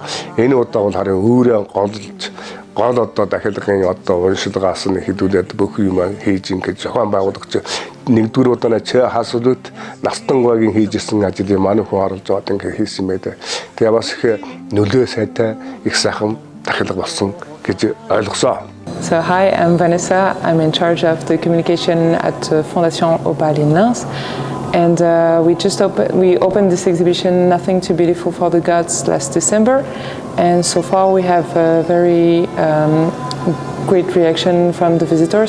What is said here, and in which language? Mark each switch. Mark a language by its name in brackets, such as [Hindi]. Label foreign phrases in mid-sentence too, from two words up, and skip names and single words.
[Mongolian] Энэ удаа бол харин өөрөө гол одоо дахилгын одоо уншилгаас нь хэдүүлээд бүх юм хийж ингэж зохион байгуулагч нэгдүгээр удаа хасуулт Настангойгийн хийжсэн ажлыг манай хүн оролж аваад ингэ хийсэн юм байдаг. Тэгээ бас их нөлөө сайтай их сайхан дахилга болсон гэж ойлгосоо. [English] So hi, I'm Vanessa. I'm in charge of the communication at Fondation Opal in Lens. And we opened this exhibition, Nothing Too Beautiful for the Gods, last December. And so far we have a very great reaction from the visitors.